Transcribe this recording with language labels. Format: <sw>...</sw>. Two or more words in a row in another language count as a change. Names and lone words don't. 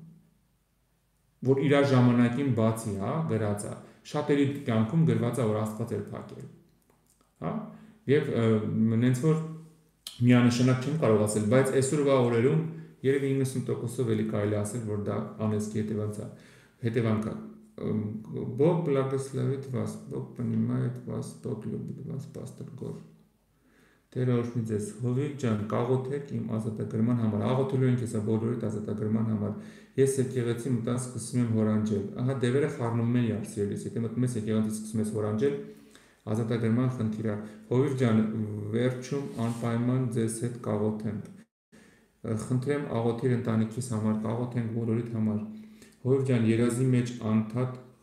<hy>որ իր ժամանակին բացի, հա, գրած է։ Շատերի կյանքում գրված է, որ Աստված է փակել։ Հա։ Եվ նենց որ միանշանակ չեմ կարող ասել, բայց այսօրվա օրերում երևի 90%-ով էլի կարելի ասել, որ դա անեծքի հետևանք է։</hy> <ru>Бог благословит вас, Бог понимает вас, Бог любит вас,</ru> <hy>Պաստոր Գոր։ Տեր օրհնի ձեզ, Հովիվ ջան, կաղոթեք իմ ազատագրման համար, աղոթելու ենք հեսա բոլորիդ ազատագրման համար։ Ես եկեղեցի մտան սկսում եմ հորանջել։ Ահա դևերը խառնում են իրար, սիրելիս, եթե մտնում ես եկեղեցի սկսում ես հորանջել, ազատագրման խնդիր է։ Հովիվ ջան, վերջում անպայման ձեզ հետ կաղոթենք։ Խնդրեմ աղոթիր ընտանիքիս համար, կաղոթենք բոլորիդ համար։ Հովիվ ջան, երազի մեջ անդադ</hy>